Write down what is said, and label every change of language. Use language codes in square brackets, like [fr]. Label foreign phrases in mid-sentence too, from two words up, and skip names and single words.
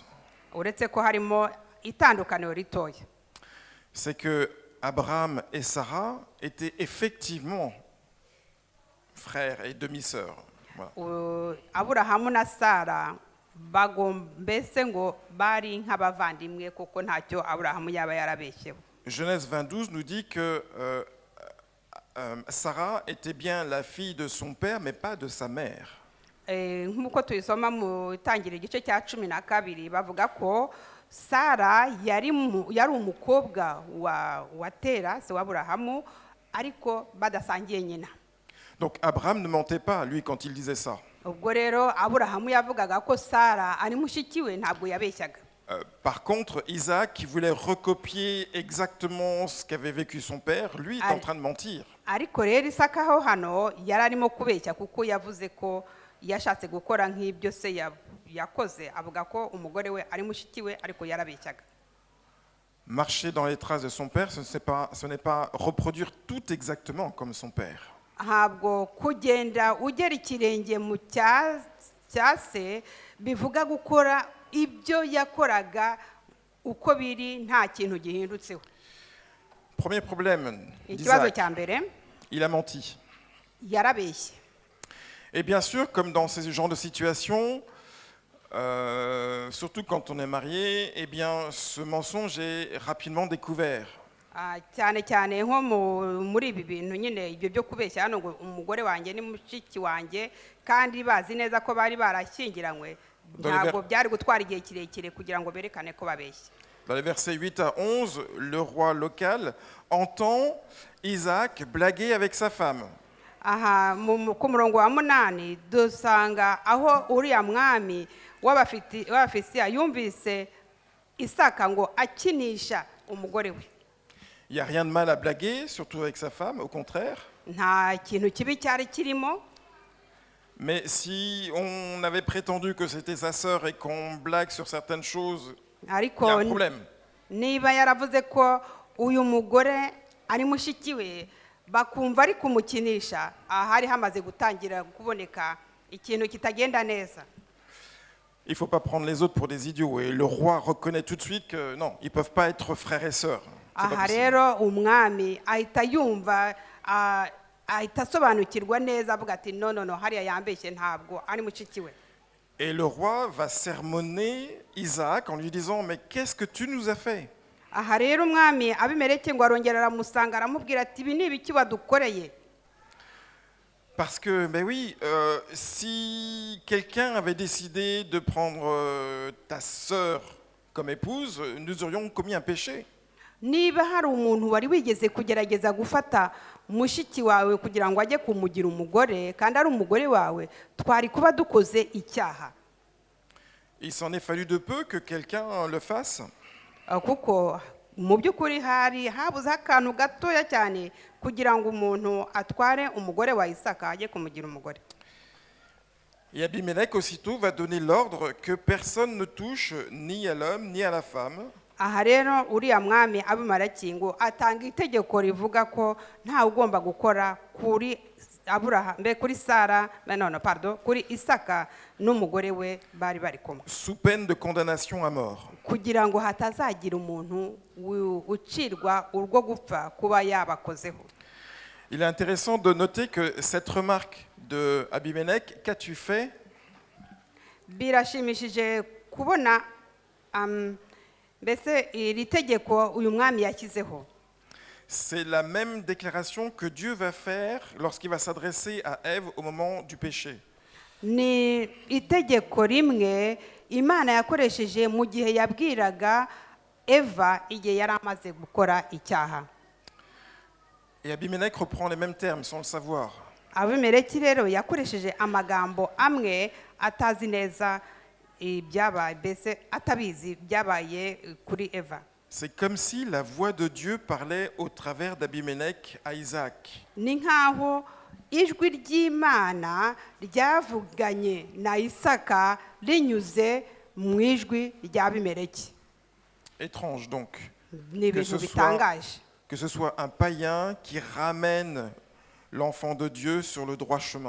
[rw] Uretse ko harimo itandukaniro ritoya. [fr] C'est que Abraham et Sarah étaient effectivement frères et demi-sœurs. Voilà. [rw] Aburahamu na Sara mbese ngo bari nk'abavandimwe kuko ntacyo Aburahamu yaba yarabeshyeho. [fr] Genèse 20:12 nous dit que Sarah était bien la fille de son père, mais pas de sa mère. [rw] Nk'uko tuyisoma mu itangiriro igice cya 12 bavuga ko Sara yari umukobwa wa Tera se wa Aburahamu ariko badasangiye nyina. [fr] Donc Abraham ne mentait pas lui quand il disait ça. [rw] Ubwo rero Aburahamu yavugaga ko Sara ari mushiki we ntabwo yabeshyaga. [fr] Par contre, Isaac, qui voulait recopier exactement ce qu'avait vécu son père, lui est en train de mentir. [rw] Ariko rero Isaka ho hano yararimo kubeshya kuko yavuze ko yashatse gukora nk'ibyo se yakoze, avuga ko umugore we ari mushiki we ariko yarabeshyaga. [fr] Marcher dans les traces de son père, ce n'est pas reproduire tout exactement comme son père. [rw] Ntabwo kugenda ugera ikirenge mu cya se bivuga gukora ibyo yakoraga uko biri nta kintu gihindutseho. [fr] Premier problème [rw] Ikibazo [fr] d'Isaac, [rw] cya mbere [fr] il a menti. [rw] yarabeshye. [fr] Et bien sûr, comme dans ce genre de situation, surtout quand on est marié, eh bien, ce mensonge est rapidement découvert. [rw] Cyane cyane nko muri ibi bintu nyine ibyo byo kubeshya hano ngo umugore wanjye ni mushiki wanjye kandi bazi neza ko bari barashyingiranywe, ntabwo byari gutwara igihe kirekire kugira ngo berekane ko babeshye. [fr] Dans les versets 8 à 11, le roi local entend Isaac blaguer avec sa femme. [rw] Aha ku murongo wa 8 dusanga aho uriya mwami w'Abafisiya yumvise Isaka ngo akinisha umugore we. [fr] Il n'y a rien de mal à blaguer, surtout avec sa femme, au contraire. [rw] Nta kintu kibi cyari kirimo. [fr] Mais si on avait prétendu que c'était sa sœur et qu'on blague sur certaines choses, il y a un problème. [rw] Niba yaravuze ko uyu mugore ari mushiki we bakumva ari kumukinisha, ahari hamaze gutangira kuboneka ikintu kitagenda neza. [fr] Il ne faut pas prendre les autres pour des idiots. Et le roi reconnaît tout de suite que non, ils ne peuvent pas être frères et sœurs. [rw] Aha rero umwami ahita yumva ahita asobanukirwa neza avuga ati no hariya yambeshye ntabwo ari mushiki we. [fr] Et le roi va sermonner Isaac en lui disant mais qu'est-ce que tu nous as fait? [rw] Aha rero umwami Abimeleki ngo arongera aramusanga aramubwira ati ibi ni ibiki wadukoreye. [fr] Parce que, ben oui, si quelqu'un avait décidé de prendre ta sœur comme épouse, nous aurions commis un péché. [rw] Niba hari umuntu wari wigeze kugerageza gufata mushiki wawe kugira ngo ajye kumugira umugore kandi ari umugore wawe, twari kuba dukoze icyaha. [fr] Il s'en est fallu de peu que quelqu'un le fasse. [rw] Kuko mu by'ukuri hari habuze akantu gatoya cyane kugira ngo umuntu atware umugore wa Isaka ajye kumugira umugore. [fr] Et Abimelech aussitôt va donner l'ordre que personne ne touche ni à l'homme ni à la femme. [rw] Aha rero uriya mwami Abimeleki ngo atanga itegeko rivuga ko nta ugomba gukora kuri kuri Sara, kuri Isaka n'umugore we bari bari kumwe, [fr] sous peine de condamnation à mort. [rw] kugira ngo hatazagira umuntu ucirwa urwo gupfa kuba yabakozeho. [fr] Il est intéressant de noter que cette remarque de Abimelech, qu'as-tu fait? [rw] Birashimishije kubona mbese iri tegeko uyu mwami yashyizeho. [fr] C'est la même déclaration que Dieu va faire lorsqu'il va s'adresser à Ève au moment du péché. [rw] Ni itegeko rimwe Imana yakoresheje mu gihe yabwiraga Eva igihe yari amaze gukora icyaha. [fr] Et Abimelech reprend les mêmes termes sans le savoir. [rw] Abimeleki rero yakoresheje amagambo amwe atazi neza ibyabaye, mbese atabizi byabaye kuri Eva. [fr] C'est comme si la voix de Dieu parlait au travers d'Abimelech à Isaac. [rw] Ni nkaho ijwi ry'Imana ryavuganye na Isaka rinyuze mu ijwi ry'Abimeleki. [fr] Étrange donc [rw] Ni ibintu bitangaje [fr] que ce soit un païen qui ramène l'enfant de Dieu sur le droit chemin.